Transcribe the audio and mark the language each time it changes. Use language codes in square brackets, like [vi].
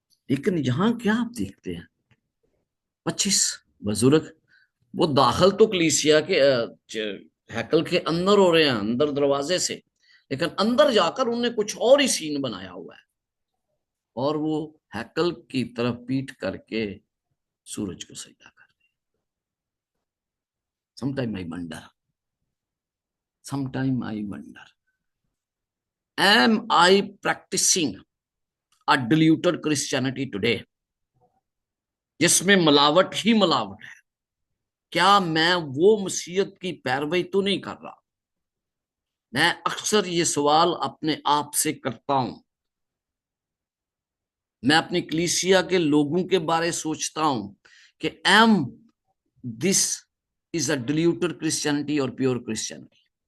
[hi] लेकिन यहाँ क्या आप देखते हैं, 25 बुजुर्ग वो दाखिल तो कलीसिया के हैकल के अंदर हो रहे हैं, अंदर दरवाजे से, लेकिन अंदर जाकर उन्होंने कुछ और ही सीन बनाया हुआ है, और वो हैकल की तरफ पीठ करके सूरज को सजदा कर रहे हैं। [en] Sometime I wonder, am I practicing a diluted Christianity today, [hi] जिसमें मिलावट ही मिलावट है? क्या मैं वो मसीहत की पैरवी तो नहीं कर रहा? मैं अक्सर ये सवाल अपने आप से करता हूं। मैं अपनी कलीसिया के लोगों के बारे सोचता हूं कि [en] um this is a diluted Christianity [hi] और [en] Pure Christianity.